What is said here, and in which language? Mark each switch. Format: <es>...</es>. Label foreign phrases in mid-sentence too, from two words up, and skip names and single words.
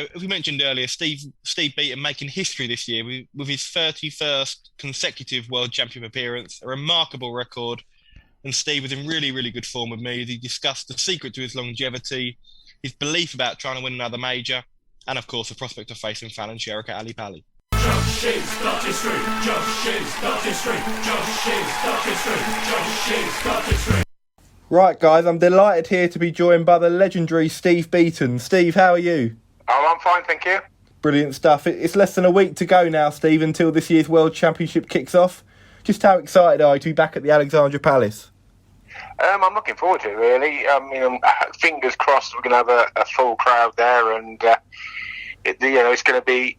<en>As we mentioned earlier, Steve Beaton making history this year with his 31st consecutive World Championship appearance, a remarkable record. And Steve was in really, really good form with me. He discussed the secret to his longevity, his belief about trying to win another major, and of course the prospect of facing Fallon Sherrock at Ali Pali. Josh's Dartistry, Josh's Dartistry, Josh's Dartistry, Josh's Dartistry. Right, guys, I'm delighted here to be joined by the legendary Steve Beaton. Steve, how are you? Oh, I'm fine, thank you. Brilliant stuff. It's less than a week to go now, Steve, until this year's World Championship kicks off. Just how excited are you to be back at the Alexandra Palace? I'm looking forward to it, really. Fingers crossed we're going to have a full crowd there, and it's going to be.</en>